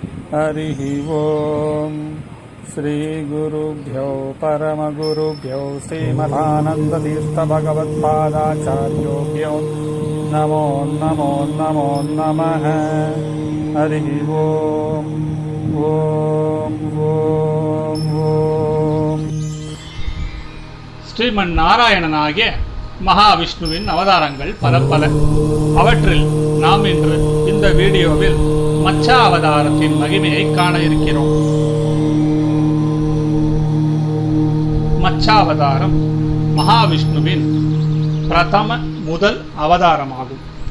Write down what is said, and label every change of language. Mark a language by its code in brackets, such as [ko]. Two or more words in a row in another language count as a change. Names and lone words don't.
[sa] हरिः ओम् श्रीगुरुभ्यो परमगुरुभ्यो श्रीमदानन्दतीर्थभगवत्पादाचार्योभ्यो नमो नमो नमो नमः। हरिः ओम् ओम् ओम् ओम्। [ta] ஸ்ரீமன் நாராயணனாகிய மகாவிஷ்ணுவின் அவதாரங்கள் பல பல. அவற்றில் நாம் இன்று இந்த வீடியோவில் மச்சா அவதாரத்தின் மகிமையை காண இருக்கிறோம். மச்சாவதாரம் மகாவிஷ்ணுவின் முதல் அவதாரமாகும்.